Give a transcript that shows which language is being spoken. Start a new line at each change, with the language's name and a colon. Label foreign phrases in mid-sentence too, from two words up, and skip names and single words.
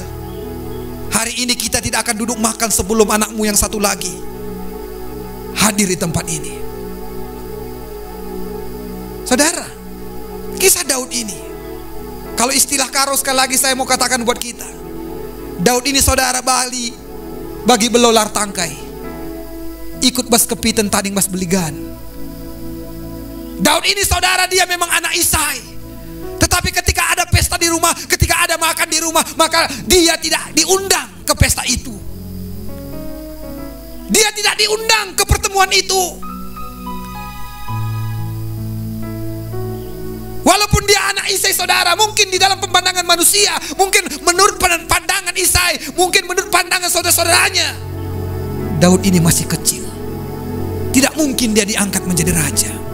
Indonesian: Hari ini kita tidak akan duduk makan sebelum anakmu yang satu lagi hadir di tempat ini. Saudara, kisah Daud ini, kalau istilah Karo sekali lagi saya mau katakan buat kita, Daud ini saudara
Batak Karo: bagi belolar tangkai, ikut bas kepitan tading bas beligan.
Indonesian: Daud ini saudara dia memang anak Isai, tetapi ketika ada pesta di rumah, ketika ada makan di rumah, maka dia tidak diundang ke pesta itu. Dia tidak diundang ke pertemuan itu. Walaupun dia anak Isai saudara, mungkin di dalam pandangan manusia, mungkin menurut pandangan Isai, mungkin menurut pandangan saudara-saudaranya, Daud ini masih kecil, tidak mungkin dia diangkat menjadi raja.